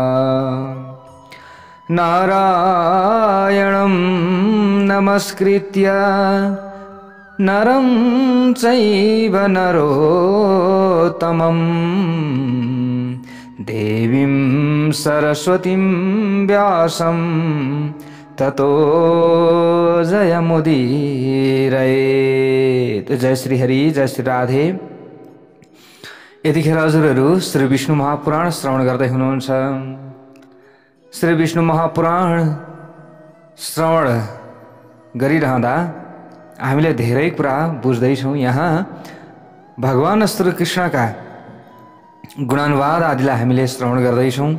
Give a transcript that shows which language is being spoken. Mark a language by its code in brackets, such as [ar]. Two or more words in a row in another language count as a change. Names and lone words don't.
[sa] नारायणं नमस्कृत्य नरं चैव नरोत्तमं देवीं सरस्वतीं व्यासं ततो जयमुदीरयेत्। [ne] जय श्री हरि, जय श्री राधे। यतिखेर हजुरहरू श्री विष्णु महापुराण श्रवण गर्दै हुनुहुन्छ। श्री विष्णु महापुराण श्रवण गरिरहँदा हामीले धेरै कुरा बुझ्दैछौँ। यहाँ भगवान श्री कृष्णका गुणानुवाद आदिलाई हामीले श्रवण गर्दैछौँ।